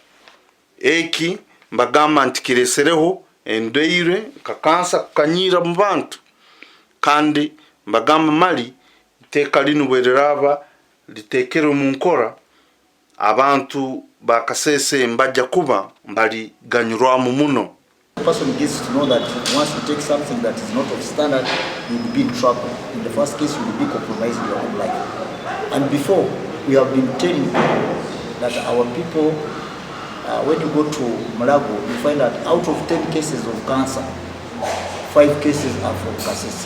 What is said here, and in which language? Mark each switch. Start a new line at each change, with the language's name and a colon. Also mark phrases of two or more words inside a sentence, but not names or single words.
Tooro: eki mbagamba nti kiresereho endeire kakansa kukanyira mu bantu kandi mbagamba mali iteka linu bwereraba litekere mu nkora abantu ba Kasese mbajja kuba mbali ganyurwamu muno.
English: The person gets to know that once you take something that is not of standard, you will be in trouble. In the first case, you will be compromising your own life. And before, we have been telling people that our people, when you go to Malago, you find that out of 10 cases of cancer, 5 cases are from Kasese.